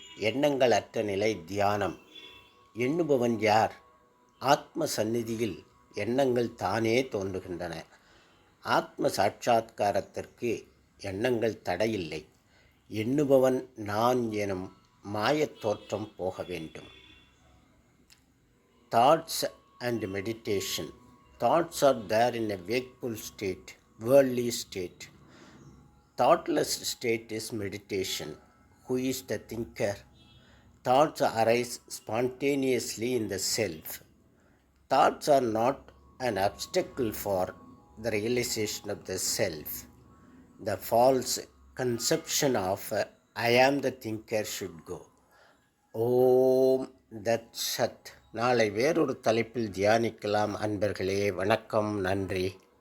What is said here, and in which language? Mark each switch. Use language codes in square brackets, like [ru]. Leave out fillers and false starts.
[ta] எண்ணங்கள் அற்ற நிலை தியானம். எண்ணுபவன் யார்? ஆத்ம சந்நிதியில் எண்ணங்கள் தானே தோன்றுகின்றன. ஆத்ம சாட்சா்காரத்திற்கு எண்ணங்கள் தடையில்லை. எண்ணுபவன் நான் எனும் மாயத் தோற்றம் போக வேண்டும். [en] Thoughts and meditation. Thoughts are there in a wakeful state, worldly state. Thoughtless state is meditation. Who is the thinker? Thoughts arise spontaneously in the self. Thoughts are not an obstacle for the realization of the self. The false conception of I am the thinker should go. [ta] ஓம் தத் சத். நாளை வேறொரு தலைப்பில் தியானிக்கலாம் அன்பர்களே. வணக்கம், நன்றி.